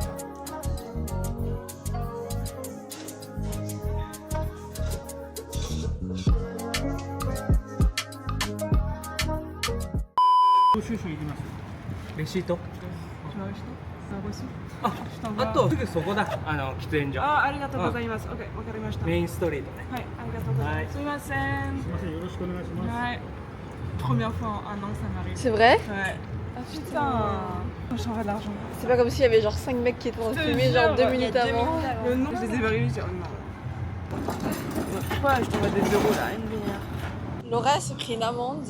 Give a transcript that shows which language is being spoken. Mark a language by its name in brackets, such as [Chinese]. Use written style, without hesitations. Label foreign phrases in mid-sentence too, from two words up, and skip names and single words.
[Japanese] レシート [French] Tu m'as acheté? C'est un reçu? [Japanese] あとすぐそこだ喫煙所ありがとうございます。OK、わかりました。メインストリートねはい、ありがとうございます。すみません。よろしくお願いします [French] Ouais. Première fois en un an, ça m'arrive. C'est vrai? Ouais. Ah putain. Je changerai de l'argent. C'est pas comme s'il y avait genre 5 mecs qui étaient en train de fumer genre 2 minutes avant. Le nom, je les ai vérifiés. Je dis, oh non. Ouais, je t'envoie des euros là, une bière. Laura s'est pris une amende